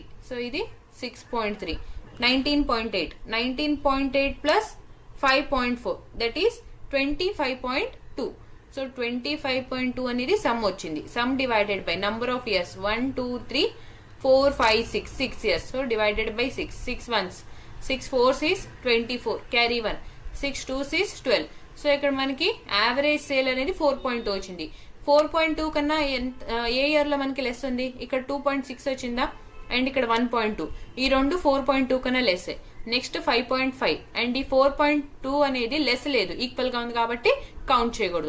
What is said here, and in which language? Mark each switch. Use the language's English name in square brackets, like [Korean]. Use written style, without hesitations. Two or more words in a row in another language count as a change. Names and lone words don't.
[Telugu] సో ఇది 6.3. 19.8. 19.8 + 5.4 [English] that is [Telugu] 25.2. సో 25.2 అనేది సమ్ వచ్చింది. [English] sum divided by number of years 1 2 3 4 5 6 years. so divided by 6 1s, 6 4s is 24, carry 1, 6 2s is 12. [Telugu] సో ఇక్కడ మనకి [English] average sale [Telugu] అనేది 4.2 వచ్చింది. 4.2 కన్నా ఏ ఇయర్ లో మనకి లెస్ ఉంది, ఇక్కడ 2.6 వచ్చిందా. అండ్ ఇక్కడ 1.2, ఈ రెండు 4.2 కన్నా లెస్. నెక్స్ట్ 5.5 అండ్ ఈ 4.2 అనేది లెస్ లేదు, ఈక్వల్ గా ఉంది కాబట్టి కౌంట్ చేయకూడదు.